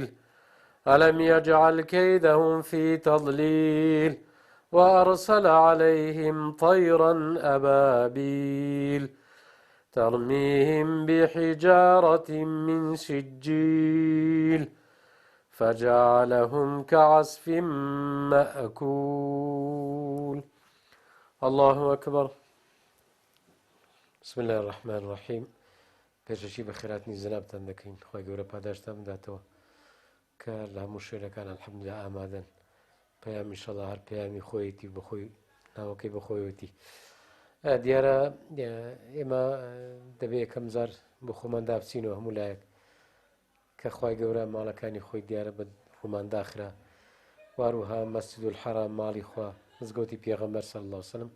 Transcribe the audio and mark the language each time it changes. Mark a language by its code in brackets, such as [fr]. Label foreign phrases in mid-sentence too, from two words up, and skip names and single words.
[ar] ألم يجعل كيدهم في تضليل وأرسل عليهم طيرا أبابيل ترميهم بحجارة من سجيل فجعلهم كعصف مأكول. الله أكبر. بسم الله الرحمن الرحيم. [ckb] پێشەکی بە خێراتنی زەنابتان دەکەین. خۆی گەورە پاداشتان بداتەوە کە لە هەموو شوێنەکان الحەمدولله ئامادەن. پەیامی ئینشەڵڵا هەر پەیامی خۆیەتی بەخۆی ناوەکەی بەخۆیەتی. دیارە ئێمە دەبێت یەکەم جار بۆ خۆمان دابچینەوە هەموو لایەک کە خوای گەورە ماڵەکانی خۆی دیارە بە خۆمان داخرا، واروها [ar] مەسجد الحەرام [ckb] ماڵی خوا، مزگەوتی پێغەمبەر [ar] صلی الله علیه وسلم.